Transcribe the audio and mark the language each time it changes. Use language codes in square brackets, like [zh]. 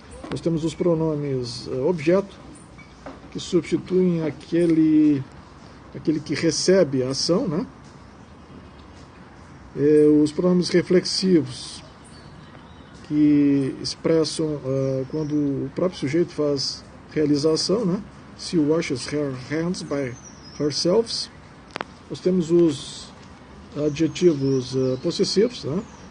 [pt] Nós temos os pronomes objeto, que substituem aquele que recebe a ação, né? Os pronomes reflexivos, que expressam quando o próprio sujeito realiza a ação, né? [en] She washes her hands by herself. [pt] Nós temos os adjetivos possessivos, né?